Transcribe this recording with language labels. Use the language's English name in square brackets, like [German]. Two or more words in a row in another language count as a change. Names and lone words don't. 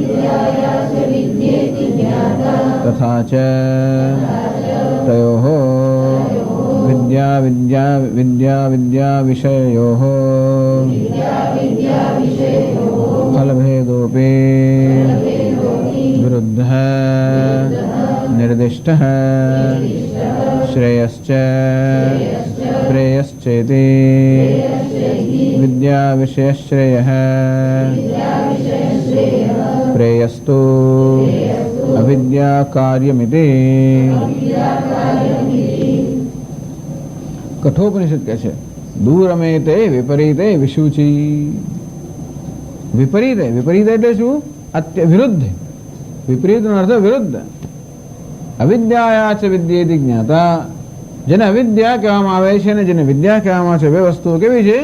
[Sanskrit] तथा च तयोः विद्या विद्या विद्या विद्या विषयोः फलभेदोपी विरुद्धः निर्दिष्टः श्रेयश्च प्रेयश्चेति विद्या विषयश्रेयः प्रेयस्तु अविद्या कार्यमिति. [Gujarati] कठोपनिषद કહે છે [Sanskrit] दूरमेते विपरीते विशुची. [Gujarati] વિપરીતે, વિપરીત એટલે શું? વિરુદ્ધ. વિપરીતનો અર્થ વિરુદ્ધ. [Sanskrit] अविद्याया च विद्येति ज्ञाता. [Gujarati] જેને અવિદ્યા કહેવામાં આવે છે અને જેને વિદ્યા કહેવામાં આવે છે, બે વસ્તુઓ કેવી છે?